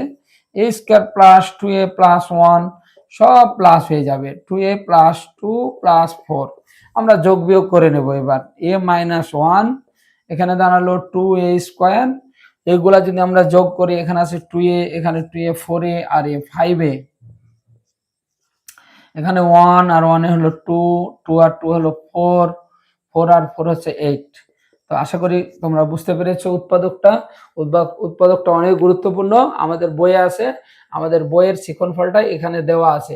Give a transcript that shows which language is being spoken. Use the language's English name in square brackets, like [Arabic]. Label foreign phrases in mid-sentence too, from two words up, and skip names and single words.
[English] a square plus 2a plus 1 [Bangla] সব প্লাস হয়ে যাবে, 2a প্লাস 2 প্লাস 4। আমরা যোগ বিয়োগ করে নেব। এবার [English] a minus 1 [Bangla] এখানে দাঁড়ালো 2a স্কোয়ার। এগুলা যদি আমরা যোগ করি, এখানে আছে 2a, এখানে 2a, 4a আর a 5a, এখানে 1 আর 1 হলো 2, 2 আর 2 হলো 4, 4 আর 4 হচ্ছে 8। তো আশা করি তোমরা বুঝতে পেরেছো উৎপাদকটা। উৎপাদকটা অনেক গুরুত্বপূর্ণ, আমাদের বইয়ে আছে, আমাদের বইয়ের শিক্ষণফলটা এখানে দেওয়া আছে।